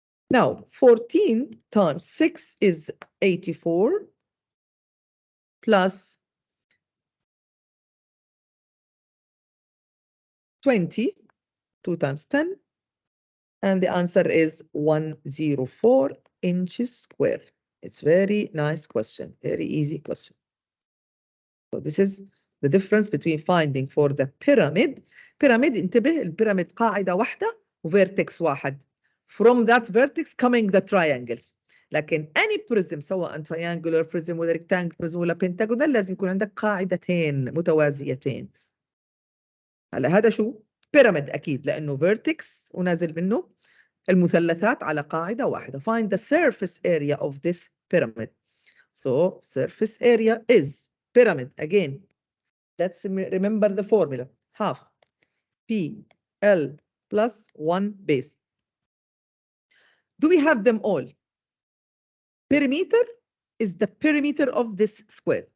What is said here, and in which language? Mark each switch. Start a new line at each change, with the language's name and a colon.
English: Now 14 times 6 is 84 plus 20, 2 times 10, and the answer is 104 inches square. It's very nice question, very easy question. So this is the difference between finding for the pyramid.
Arabic: Pyramid, انتبه البيراميد قاعدة واحدة وvertex واحد.
English: From that vertex coming the triangles.
Arabic: لكن
English: any prism
Arabic: سواء
English: triangular prism
Arabic: ولا
English: rectangular prism
Arabic: ولا pentagonal لازم يكون عندك قاعدتين متوازيتين. هلا هذا شو؟ بيراميد أكيد لأنه
English: vertex
Arabic: ونازل منه المثلثات على قاعدة واحدة.
English: Find the surface area of this pyramid. So surface area is pyramid again. Let's remember the formula. Half P L plus 1 base. Do we have them all? Perimeter is the perimeter of this square.